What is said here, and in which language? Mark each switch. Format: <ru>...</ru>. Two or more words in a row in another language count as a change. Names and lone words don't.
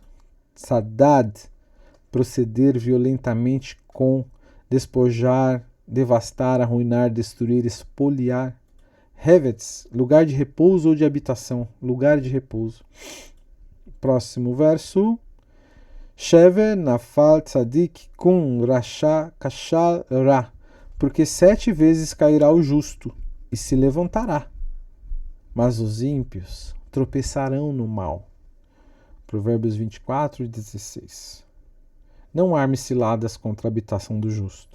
<pt>Tzadad, proceder violentamente com, despojar, devastar, arruinar, destruir, espoliar. Hevetz, lugar de repouso ou de habitação, lugar de repouso. Próximo verso.</pt> <he>שבע נפל צדיק קום רשע כשל רע,</he> <pt>porque 7 vezes cairá o justo e se levantará, mas os ímpios tropeçarão no mal. Provérbios 24 e 16. Não arme ciladas contra a habitação do justo.</pt>